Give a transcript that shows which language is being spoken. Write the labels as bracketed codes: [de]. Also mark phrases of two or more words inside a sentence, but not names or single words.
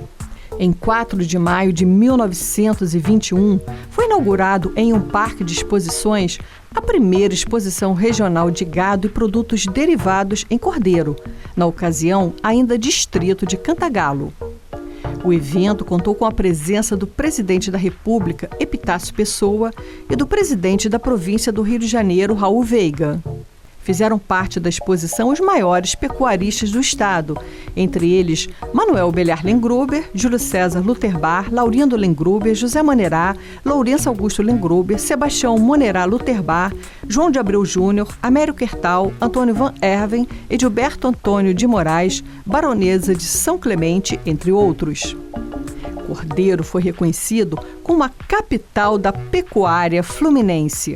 [pt] Em 4 de maio de 1921, foi inaugurado em um parque de exposições a primeira exposição regional de gado e produtos derivados em Cordeiro, na ocasião ainda distrito de Cantagalo. O evento contou com a presença do presidente da República, Epitácio Pessoa, e do presidente da província do Rio de Janeiro, Raul Veiga. Fizeram parte da exposição os maiores pecuaristas do estado, entre eles Manuel Belhar Lengruber, Júlio César Luterbar, Laurindo Lengruber, José Monerá, Lourenço Augusto Lengruber, Sebastião Monerá Luterbar, João de Abreu Júnior, Amério Quertal, Antônio Van Erven, Edilberto Antônio de Moraes, Baronesa de São Clemente, entre outros. Cordeiro foi reconhecido como a capital da pecuária fluminense.